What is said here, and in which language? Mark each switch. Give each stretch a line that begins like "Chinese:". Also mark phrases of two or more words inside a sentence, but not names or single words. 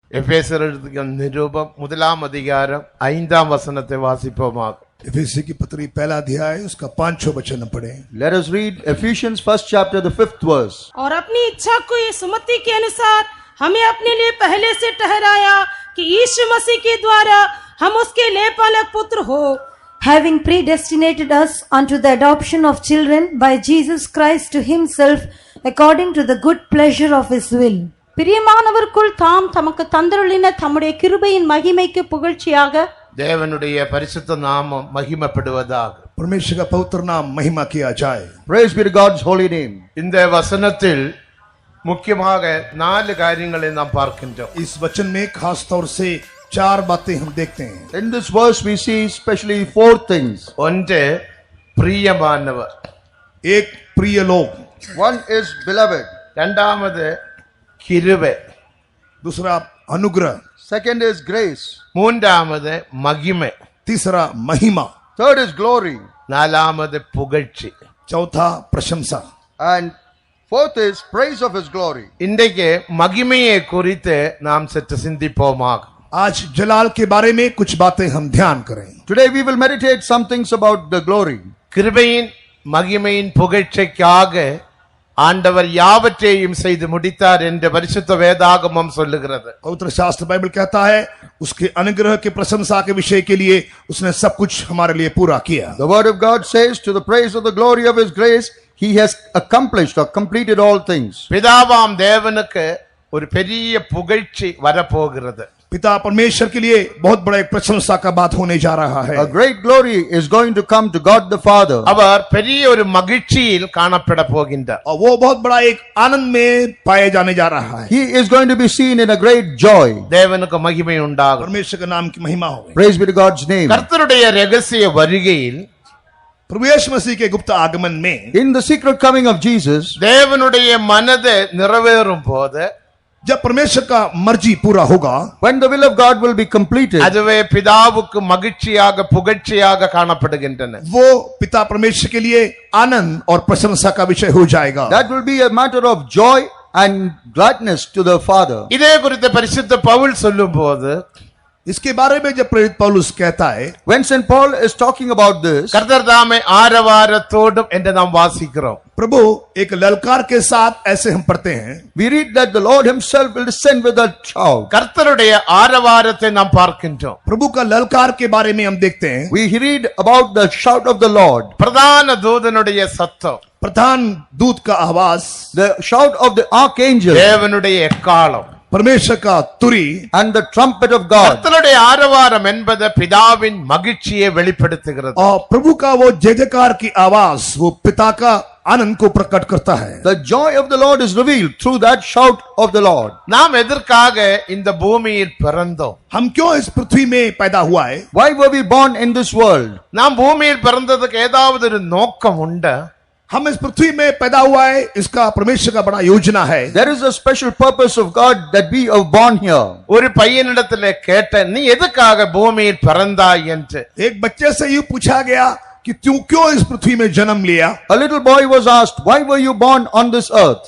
Tamil: எபேசியர் எழுதிய நிருபம் 1ஆம் அதிகாரம் 5ஆம் வசனத்தை வாசிப்போமாக.
Hindi: एफेसी की पत्री पहला अध्याय उसका 5वां वचन पढ़ें.
English: Let us read Ephesians 1st chapter the 5th verse.
Hindi: और अपनी इच्छा को ये सुमति के अनुसार हमें अपने लिए पहले से ठहराया कि यीशु मसीह के द्वारा हम उसके लेपालक पुत्र हो,
English: having predestinated us unto the adoption of children by Jesus Christ to himself according to the good pleasure of his will.
Tamil: பிரியமானவருக்குள் தாம் தமக்கு தந்தருளின தம்முடைய கிருபையின் மகிமைக்கு புகழ்ச்சியாக தேவனுடைய பரிசுத்த நாமம் மகிமைப்படுவதாக.
Hindi: परमेश्वर का पवित्र नाम महिमा किया जाए.
English: Praise be to God's holy name.
Tamil: இந்த வசனத்தில் முக்கியமாக 4 காரியங்களை நாம் பார்க்கின்றோம்.
Hindi: इस वचन में खास तौर से 4 बातें हम देखते हैं.
English: In this verse we see especially 4 things.
Tamil: ஒன்று பிரியமானவர்,
Hindi: एक प्रिय लोग,
English: One is beloved.
Tamil: இரண்டாவது கிருபை,
Hindi: दूसरा अनुग्रह,
English: Second is grace.
Tamil: மூன்றாவது மகிமை,
Hindi: तीसरा महिमा,
English: Third is glory.
Tamil: நாலாவது புகழ்ச்சி.
Hindi: चौथा प्रशंसा.
English: And fourth is praise of his glory.
Tamil: இன்றைக்கு மகிமையை குறித்து நாம் சற்று சிந்திப்போமாக.
Hindi: आज जलाल के बारे में कुछ बातें हम ध्यान करें.
English: Today we will meditate some things about the glory.
Tamil: கிருபையின் மகிமையின் புகழ்ச்சிக்காக ஆண்டவர் யாவற்றையும் செய்து முடித்தார் என்று பரிசுத்த வேதாகமம் சொல்லுகிறது.
Hindi: पवित्र शास्त्र बाइबल कहता है उसके अनुग्रह की प्रशंसा के विषय के लिए उसने सब कुछ हमारे लिए पूरा किया.
English: The word of God says, to the praise of the glory of his grace, he has accomplished or completed all things.
Tamil: பிதாவாம் தேவனுக்கு ஒரு பெரிய புகழ்ச்சி வரப்போகிறது.
Hindi: पिता परमेश्वर के लिए बहुत बड़ा एक प्रशंसा का बात होने जा रहा है.
English: A great glory is going to come to God the Father.
Tamil: அவர் பெரிய ஒரு மகிழ்ச்சியில் காணப்பட போகின்றார்.
Hindi: और वो बहुत बड़ा एक आनंद में पाए जाने जा रहा है.
English: He is going to be seen in a great joy.
Tamil: தேவனுக்கு மகிமை உண்டாகும்.
Hindi: परमेश्वर के नाम की महिमा हो.
English: Praise be to God's name.
Tamil: கர்த்தருடைய ரகசிய வருகையில்,
Hindi: प्रभु यीशु मसीह के गुप्त आगमन में,
English: In the secret coming of Jesus,
Tamil: தேவனுடைய மனது நிறைவேறும் போது,
Hindi: जब परमेश्वर का मर्जी पूरा होगा,
English: when the will of God will be completed,
Tamil: அதுவே பிதாவுக்கு மகிழ்ச்சியாக புகழ்ச்சியாக காணப்படுகின்றன.
Hindi: वो पिता परमेश्वर के लिए आनंद और प्रशंसा का विषय हो जाएगा.
English: that will be a matter of joy and gladness to the Father.
Tamil: இதே குறித்து பரிசுத்த பவுல் சொல்லும்போது,
Hindi: इसके बारे में जब प्रेरित पौलुस कहता है,
English: When St. Paul is talking about this,
Tamil: கர்த்தர் தாமே ஆரவாரத்தோடும் என்று நாம் வாசிக்கிறோம்.
Hindi: प्रभु एक ललकार के साथ ऐसे हम पढ़ते हैं,
English: we read that the Lord himself will descend with a shout.
Tamil: கர்த்தருடைய ஆரவாரத்தை நாம் பார்க்கின்றோம்.
Hindi: प्रभु का ललकार के बारे में हम देखते हैं,
English: We read about the shout of the Lord,
Tamil: பிரதான தூதனுடைய சத்தம்,
Hindi: प्रधान दूत का आवाज,
English: the shout of the archangel,
Tamil: தேவனுடைய எக்காலம்,
Hindi: परमेश्वर का तुरी,
English: and the trumpet of God.
Tamil: கர்த்தருடைய ஆரவாரம் என்பது பிதாவின் மகிழ்ச்சியை வெளிப்படுத்துகிறது.
Hindi: और प्रभु का वो जय जयकार की आवाज वो पिता का आनंद को प्रकट करता है.
English: The joy of the Lord is revealed through that shout of the Lord.
Tamil: நாம் எதற்காக இந்த பூமியில் பிறந்தோம்?
Hindi: हम क्यों इस पृथ्वी में पैदा हुआ है?
English: Why were we born in this world?
Tamil: நாம் பூமியில் பிறந்ததுக்கு ஏதாவது ஒரு நோக்கம் உண்டா?
Hindi: हम इस पृथ्वी में पैदा हुआ है, इसका परमेश्वर का बड़ा योजना है.
English: There is a special purpose of God that we are born here.
Tamil: ஒரு பையனிடத்தில் கேட்ட, நீ எதுக்காக பூமியில் பிறந்தாய் என்று.
Hindi: एक बच्चे से यूं पूछा गया कि तू क्यों इस पृथ्वी में जन्म लिया?
English: A little boy was asked, why were you born on this earth?